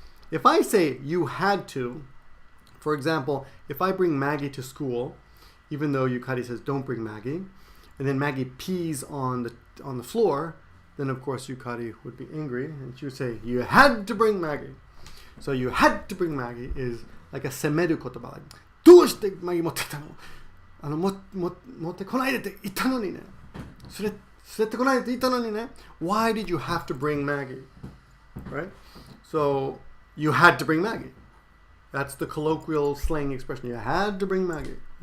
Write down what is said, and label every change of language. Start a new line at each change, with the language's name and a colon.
English: If I say you had to, for example, if I bring Maggie to school, even though Yukari says don't bring Maggie, and then Maggie pees on the floor, then of course Yukari would be angry, and she would say you had to bring Maggie. So you had to bring Maggie is like a
Japanese: semeru kotoba. どうしてマギ持ってきたの？持ってこないでって言ったのにね。連れてこないでって言ったのにね。
English: Why did you have to bring Maggie? Right? So you had to bring Maggie. That's the colloquial slang expression. You had to bring Maggie.